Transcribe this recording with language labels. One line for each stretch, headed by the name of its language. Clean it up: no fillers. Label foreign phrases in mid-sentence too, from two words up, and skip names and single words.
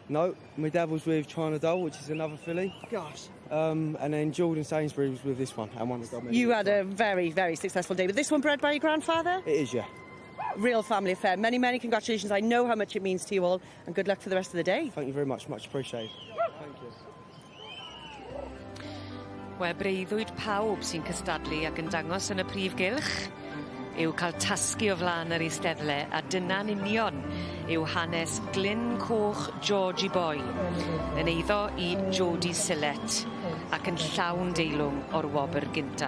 English: No, my dad was with China Doll, which is another filly. Gosh. And then Jordan Sainsbury was with this one and won the gold medal. You had a very, very successful day. But this one bred by your grandfather? It is, yeah. Real family affair. Many, many congratulations. I know how much it means to you all, and good luck for the rest of the day. Thank you very much. Much appreciated. Thank you.
Welsh: Wel, breuddwyd pawb sy'n cystadlu ac yn dangos yn y prif gylch yw cael tasgu o flaen yr eisteddle, a dyna'n union yw hanes Glyn Coch Georgie Boy yn eiddo I Jody Sillett ac yn llawn deilwng o'r wobr gynta.